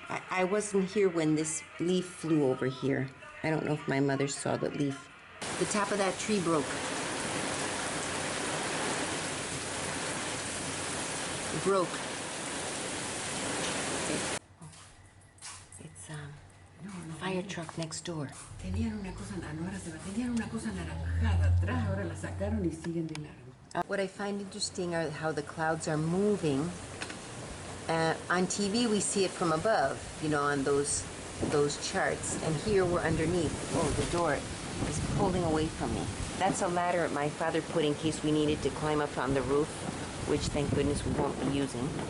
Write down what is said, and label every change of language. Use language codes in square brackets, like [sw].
[en] I wasn't here when this leaf flew over here. I don't know if my mother saw the leaf. The top of that tree broke. It broke. It's fire truck next door. [es] Tenían una cosa, no ahora se va, tenían una cosa anaranjada atrás, ahora la sacaron y siguen de largo. [en] What I find interesting are how the clouds are moving. On TV, we see it from above, you know, on those charts. And here we're underneath. Oh, the door is pulling away from me. That's a ladder my father put in case we needed to climb up on the roof, which thank goodness we won't be using.